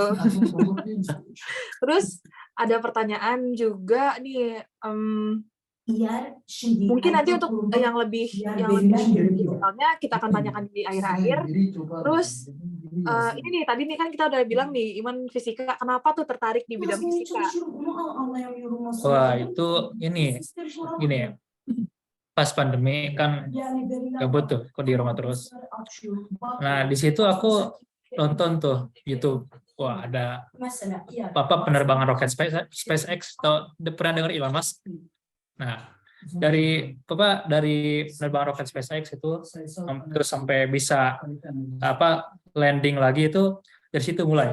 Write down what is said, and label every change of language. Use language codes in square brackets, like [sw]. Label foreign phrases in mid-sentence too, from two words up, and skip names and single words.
[id] Terus ada pertanyaan juga nih, [tr] Yer şimdi [id] Mungkin nanti [tr] erken [id] untuk [tr] kurumda [id] yang lebih [tr] yer [id] yang lebih [tr] verilen [id] detailnya kita akan tanyakan di akhir-akhir. Terus ini nih tadi nih kan kita udah bilang nih Iman fisika, kenapa tuh tertarik di bidang [tr] yazmaya [id] fisika? [tr] çalışıyorum onu anlayamıyorum nasıl [id] Wah, [tr] olduğunu. [id] itu ini [tr] Sizleri soran [id] gini ya. Pas pandemi kan [tr] yani verilen [id] gabut tuh, kok di rumah terus. [tr] açıyorum. [id] Nah, di situ aku nonton tuh YouTube. Wah, ada [tr] Mesela yer. [id] penerbangan roket SpaceX, atau pernah dengar Elon Musk? Nah, dari penerbangan roket SpaceX itu terus sampai bisa landing lagi itu dari situ mulai.